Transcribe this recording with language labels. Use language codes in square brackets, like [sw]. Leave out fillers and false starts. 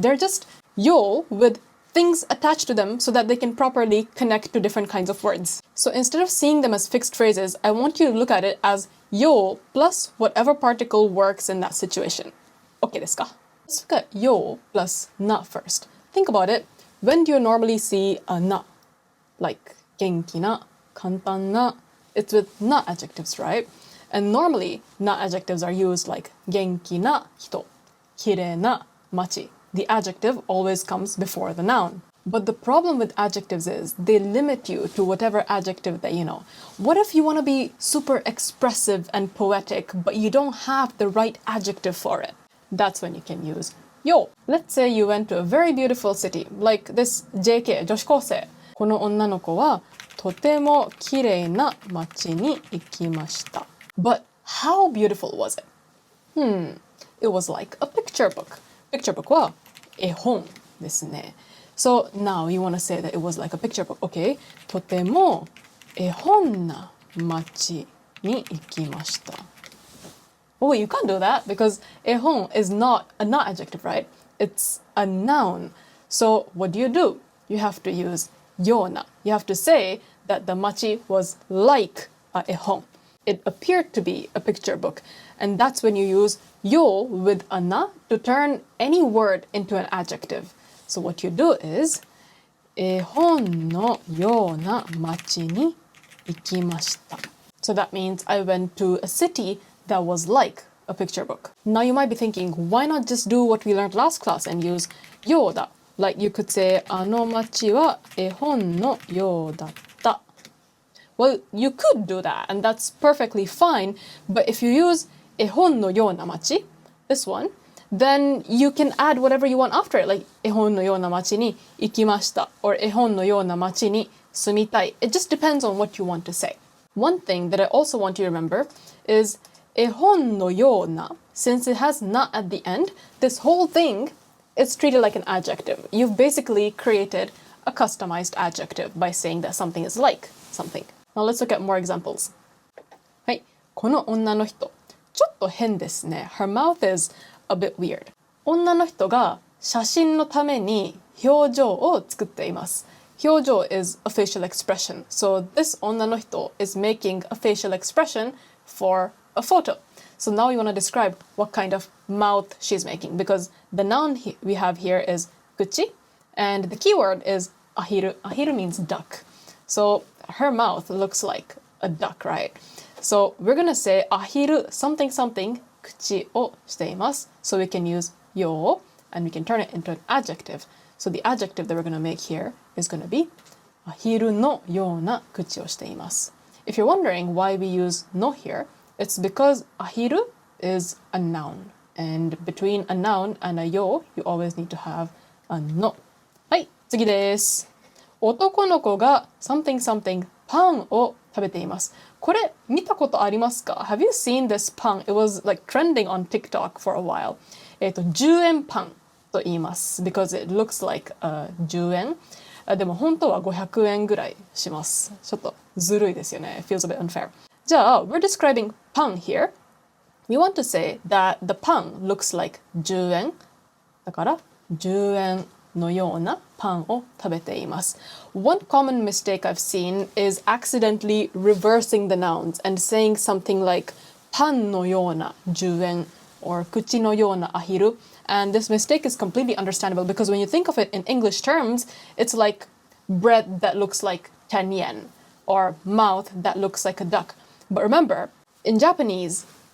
[en] They're just よ with things attached to them so that they can properly connect to different kinds of words. So instead of seeing them as fixed phrases, I want you to look at it as よ plus whatever particle works in that situation. Okay [ja] ですか? [en] Let's look at よ plus な first. Think about it. When do you normally see a な? [ja] Like 元気な, 簡単な. [en] It's with な adjectives, right? And normally な adjectives are used like [ja] 元気な人, 綺麗な街. [en] The adjective always comes before the noun. But the problem with adjectives is they limit you to whatever adjective that you know. What if you want to be super expressive and poetic, but you don't have the right adjective for it? That's when you can use よ.Let's say you went to a very beautiful city, like this JK, 女子高生. [ja] この女の子はとても綺麗な街に行きました. [en] But how beautiful was it? It was like a picture book. Picture book [ja] は絵本ですね. [en] So now you want to say that it was like a picture book. Okay. [ja] とても絵本な街に行きました. [en] Well, you can't do that because 絵本 is not a not adjective, right? It's a noun. So what do? You have to use ような. You have to say that the machi was like a 絵本. It appeared to be a picture book. And that's when you use よ with a な to turn any word into an adjective. So what you do is [ja] 絵本のような街に行きました. [en] So that means I went to a city that was like a picture book. Now you might be thinking, why not just do what we learned last class and use ようだ? Like you could say [ja] あの街は絵本のようだった. [en] Well, you could do that, and that's perfectly fine. But if you use 絵本のような街, this one, then you can add whatever you want after it, like [ja] 絵本のような街に行きました [en] or [ja] 絵本のような街に住みたい. [en] It just depends on what you want to say. One thing that I also want you to remember is 絵本のような, since it has な at the end, this whole thing is treated like an adjective. You've basically created a customized adjective by saying that something is like something. Now let's look at more examples. [ja] はい、この女の人、ちょっと変ですね. [en] Her mouth is a bit weird. [ja] 女の人が写真のために表情を作っています. [en] 表情 is a facial expression. So this 女の人 is making a facial expression for a photo. So now you want to describe what kind of mouth she's making, because the noun we have here is 口 and the keyword is アヒル. Ahiru means duck. So her mouth looks like a duck, right? So we're going to say アヒル something something [ja] 口をしています. [en] So we can use よ and we can turn it into an adjective. So the adjective that we're going to make here is going to be [ja] アヒルのような口をしています. [en] If you're wondering why we use の here, it's because アヒル is a noun. And between a noun and a よ you always need to have a の. [ja] はい、次です。男の子が [en] something something [ja] パンを食べています。これ見たことありますか? [en] Have you seen this パン? It was like trending on TikTok for a while. [ja] 10円パンと言います。 [en] Because it looks like 10円。 [ja] でも本当は500円ぐらいします。ちょっとずるいですよね. [en] It feels a bit unfair. じゃあ、we're describing パン here. We want to say that the パン looks like 10円. [ja] だから10円のようなパンを食べています. [en] One common mistake I've seen is accidentally reversing the nouns and saying something like [ja] パンのような10円 [en] or [ja] 口のようなアヒル. [en] And this mistake is completely understandable because when you think of it in English terms, it's like bread that looks like 10 yen or mouth that looks like a duck. But remember, in Japanese,